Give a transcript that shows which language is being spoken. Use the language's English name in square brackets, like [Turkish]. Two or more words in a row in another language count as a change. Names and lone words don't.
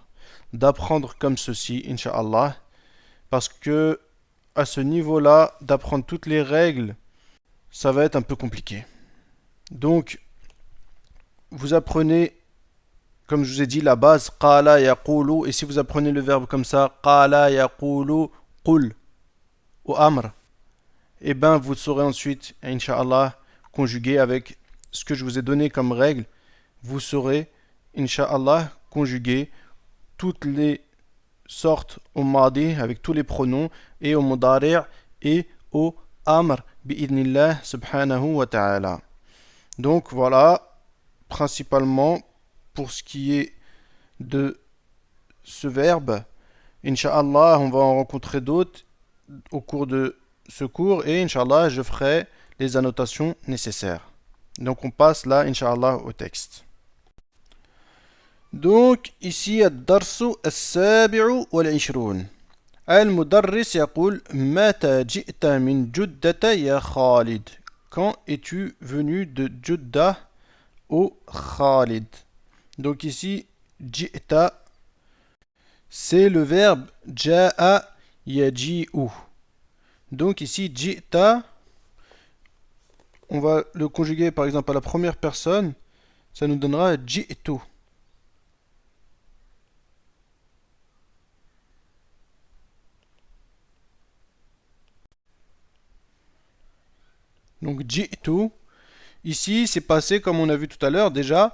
[French] D'apprendre comme ceci, [Arabic] إن شاء الله. [French] Parce que à ce niveau-là, d'apprendre toutes les règles, ça va être un peu compliqué. Donc, vous apprenez, comme je vous ai dit, la base, [Arabic] قال يقول, [French] et si vous apprenez le verbe comme ça, [Arabic] قال يقول قل, [French] ou amr, et ben vous saurez ensuite, [Arabic] إن شاء الله, [French] conjuguer avec ce que je vous ai donné comme règle. Vous saurez, [Arabic] إن شاء الله, [French] conjuguer toutes les sortes au Madi avec tous les pronoms et au Mudari' et au [Arabic] أمر بإذن الله سبحانه وتعالى. [French] Donc voilà, principalement pour ce qui est de ce verbe. [Arabic] إن شاء الله, [French] on va en rencontrer d'autres au cours de ce cours et [Arabic] إن شاء الله, [French] je ferai les annotations nécessaires. Donc on passe là, [Arabic] إن شاء الله, [French] au texte. Donc ici, [Arabic] الدرس السابع والعشرون. المدرس يقول متى جئت من جدة يا خالد. [French] Quand es-tu venu de Jeddah au Khalid? Donc ici, جئت, c'est le verbe جاء يجيء. Donc ici, جئت, on va le conjuguer par exemple à la première personne, ça nous donnera جئت. Donc ji'tu, ici c'est passé comme on a vu tout à l'heure déjà.